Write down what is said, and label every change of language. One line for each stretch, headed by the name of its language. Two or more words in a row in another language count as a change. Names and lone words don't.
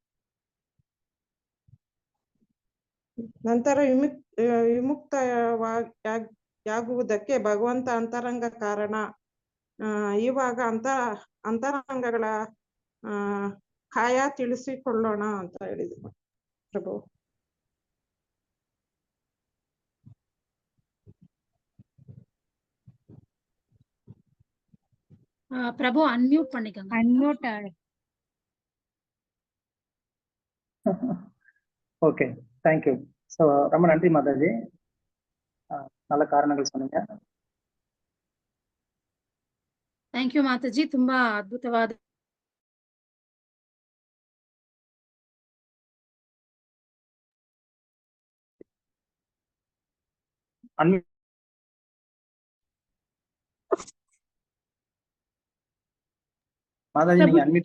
Kannada: ನಂತರ ವಿಮುಕ್ತವಾಗುವುದಕ್ಕೆ ಭಗವಂತ ಅಂತರಂಗ ಕಾರಣ. ಇವಾಗ ಅಂತರಂಗಗಳ ಕಾಯ ತಿಳಿಸಿಕೊಳ್ಳೋಣ ಅಂತ ಹೇಳಿದ್ರು ಪ್ರಭು.
Tamil: பிரபு அன்மியூட் பண்ணிக்கோங்க. அன்மியூட்.
English: okay, thank you.
Tamil: ஸோ ரொம்ப நன்றி மாதாஜி, நல்ல காரணங்கள் சொன்னீங்க.
English: thank you
Kannada: ಮಾತಾಜಿ, ತುಂಬಾ ಅದ್ಭುತವಾದ
Tamil: மாதாஜி நீங்க அன்மியூட்